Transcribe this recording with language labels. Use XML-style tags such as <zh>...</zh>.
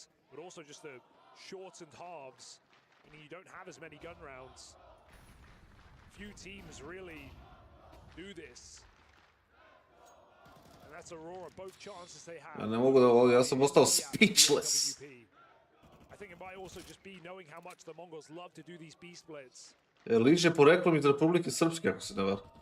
<en>But also just the shortened halves, meaning you don't have as many gun rounds. Few teams really do this. And that's Aurora, both chances they have.</en> <sr>Ja ne mogu da, ja sam ostao</sr> <en>speechless. I think it might also just be knowing how much the Mongols love to do these B splits.</en> <sr>Liš je poreklom iz Republike Srpske, ako se ne varam.</sr>